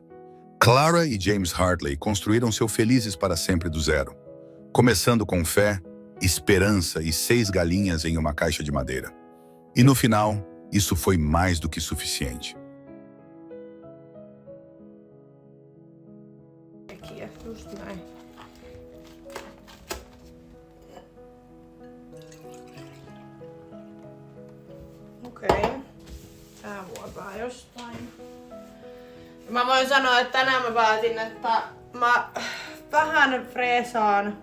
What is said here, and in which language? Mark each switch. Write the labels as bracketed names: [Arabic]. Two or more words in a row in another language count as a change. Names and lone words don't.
[Portuguese] Clara e James Hartley construíram-se felizes para sempre do zero, começando com fé, esperança e 6 galinhas em uma caixa de madeira. E no final, isso foi mais do que suficiente. Aqui é [Finnish] just näin. Okei. Tää vuotaa jostain. Mä voin sanoa, että tänään mä päätin, että mä vähän freesaan.